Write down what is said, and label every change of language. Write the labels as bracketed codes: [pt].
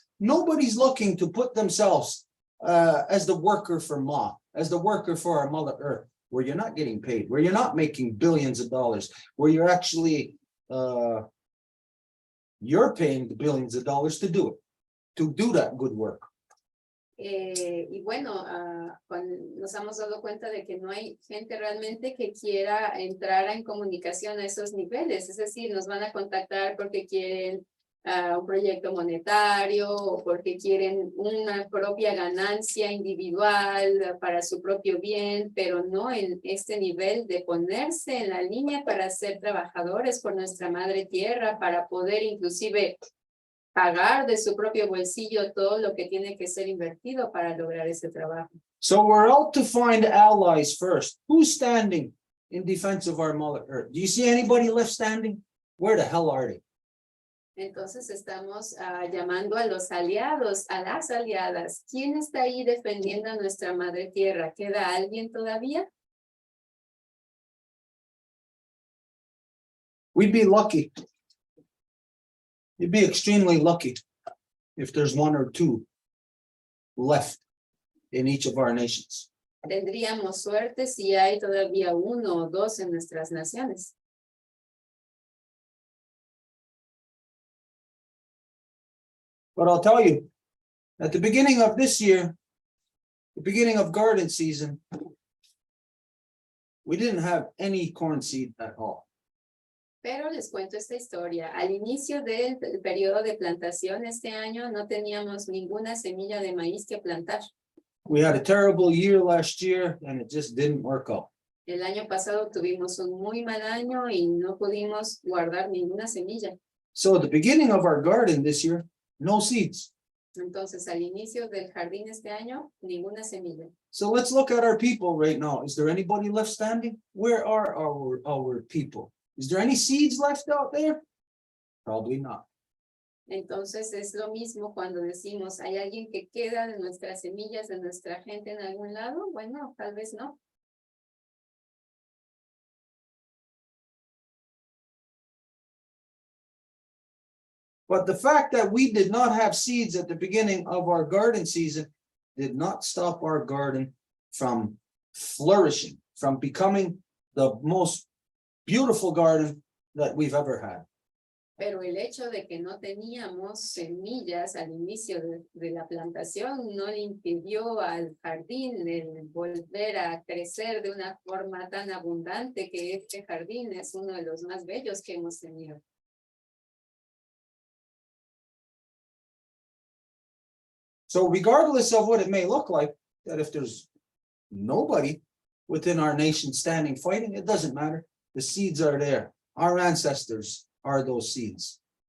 [en] Nobody's looking to put themselves as the worker for Ma, as the worker for our Mother Earth, where you're not getting paid, where you're not making billions of dollars, where you're actually, you're paying the billions of dollars to do it, to do that good work. [es] Y bueno, nos hemos dado cuenta de que no hay gente realmente que quiera entrar en comunicación a esos niveles, es decir, nos van a contactar porque quieren un proyecto monetario o porque quieren una propia ganancia individual para su propio bien, pero no en este nivel de ponerse en la línea para ser trabajadores por nuestra madre tierra, para poder inclusive pagar de su propio bolsillo todo lo que tiene que ser invertido para lograr ese trabajo. [en] So we're out to find allies first. Who's standing in defense of our Mother Earth? Do you see anybody left standing? Where the hell are they? [es] Entonces estamos llamando a los aliados, a las aliadas. ¿Quién está ahí defendiendo a nuestra madre tierra? ¿Queda alguien todavía? [en] We'd be lucky. You'd be extremely lucky if there's one or two left in each of our nations. [es] Tendríamos suerte si hay todavía uno o dos en nuestras naciones. [en] But I'll tell you, at the beginning of this year, the beginning of garden season, we didn't have any corn seed at all. [es] Pero les cuento esta historia. Al inicio del periodo de plantación este año no teníamos ninguna semilla de maíz que plantar. [en] We had a terrible year last year and it just didn't work out. [es] El año pasado tuvimos un muy mal año y no pudimos guardar ninguna semilla. [en] So at the beginning of our garden this year, no seeds. [es] Entonces, al inicio del jardín este año, ninguna semilla. [en] So let's look at our people right now. Is there anybody left standing? Where are our people? Is there any seeds left out there? Probably not. [es] Entonces, es lo mismo cuando decimos, ¿hay alguien que queda de nuestras semillas, de nuestra gente en algún lado? Bueno, tal vez no. [en] But the fact that we did not have seeds at the beginning of our garden season did not stop our garden from flourishing, from becoming the most beautiful garden that we've ever had. [es] Pero el hecho de que no teníamos semillas al inicio de la plantación no le impidió al jardín el volver a crecer de una forma tan abundante que este jardín es uno de los más bellos que hemos tenido. [en] So regardless of what it may look like, that if there's nobody within our nation standing fighting, it doesn't matter. The seeds are there. Our ancestors are those seeds.